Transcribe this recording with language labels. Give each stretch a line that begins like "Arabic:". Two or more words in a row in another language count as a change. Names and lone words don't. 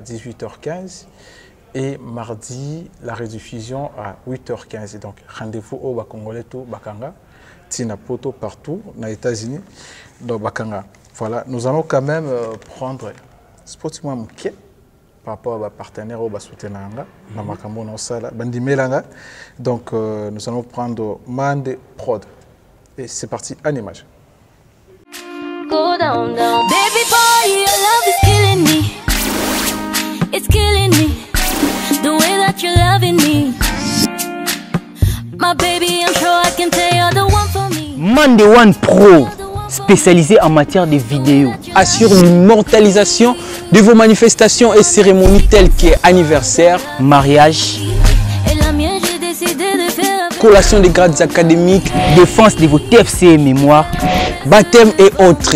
French: 18h15 et mardi la rediffusion à 8h15 donc rendez-vous au Congolais tout
Lingala: bakanga tina poto
French: partout aux États-Unis donc bakanga voilà nous allons quand même prendre sportivement mouké par rapport à partenaire au
Lingala: soutenanga na makambo na sala bandimelanga
French: donc nous allons prendre Mande Prod et c'est parti en image.
English: Go down, down. Baby boy, your love is killing me. It's killing me. The way that you're loving me. My baby, I'm sure I can tell you're the one for me.
French: Mande One Pro, spécialisé en matière de vidéos, assure l'immortalisation de vos manifestations et cérémonies telles qu'anniversaire, mariage, collation des grades académiques, défense de vos TFC et mémoire, baptême et autres.